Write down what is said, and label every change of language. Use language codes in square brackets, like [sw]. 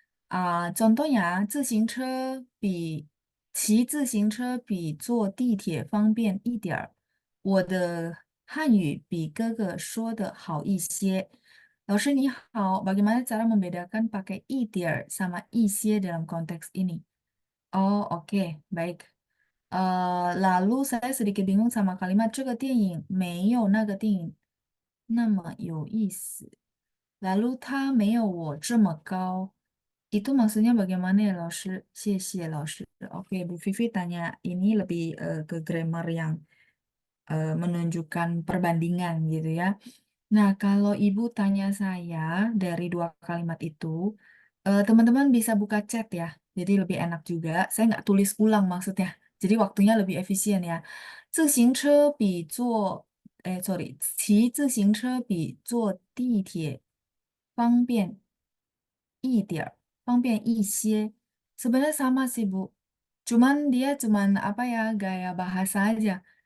[id] contohnya [zh] 骑自行车比坐地铁方便一点儿。我的汉语比哥哥说的好一些。老师你好, [id] bagaimana cara membedakan pakai 一点儿 sama 一些 dalam konteks ini? Oh, oke, baik. Lalu saya sedikit bingung sama kalimat [zh] 这个电影没有那个电影那么有意思。 [id] Lalu [zh] 他没有我这么高. [id] Itu maksudnya bagaimana ya, [zh] 老师？谢谢老师. [id] Oke, Bu Vivi tanya ini lebih ke grammar yang menunjukkan perbandingan gitu ya. Nah, kalau Ibu tanya saya dari dua kalimat itu, Teman-teman bisa buka chat ya, jadi lebih enak juga. Saya nggak tulis ulang maksudnya, jadi waktunya lebih efisien ya. [zh] 自行车比坐，sorry，骑自行车比坐地铁方便一点儿，方便一些. [id] Sebenarnya sama sih, Bu. Cuman dia cuman apa ya, gaya bahasa aja.